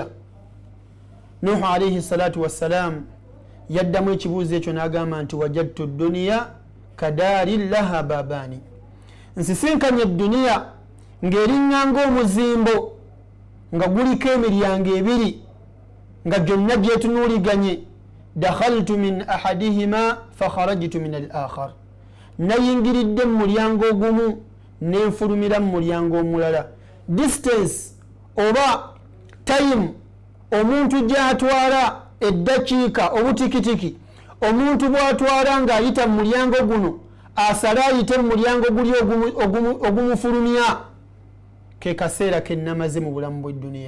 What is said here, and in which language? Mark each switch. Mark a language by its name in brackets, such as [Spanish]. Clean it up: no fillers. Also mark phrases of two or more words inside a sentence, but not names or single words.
[Ganda] Nuhu [Arabic] عليه الصلاة والسلام [Ganda] yaddamu ekibuuzo ekyo n'agamba nti [Arabic] وجدت الدنيا كدار لها بابان, [Ganda] nsisinkanye edduniya ng'eriŋŋanga omuzimbo nga guliko emiryango 2 nga gyonna gyetunuuliganye. [Arabic] دخلت من أحدهما فخرجت من الآخر, [Ganda] nayingiridde mu mulyango ogumu nenfulumira mu mulyango omulala. Distance oba time omuntu gy'atwala eddakiika obutikitiki omuntu bw'atwala ng'ayita mu mulyango guno asale ayite mu mulyango guli ogumufulumya, ke kaseera ke namaze mu bulamu bw'edduniya.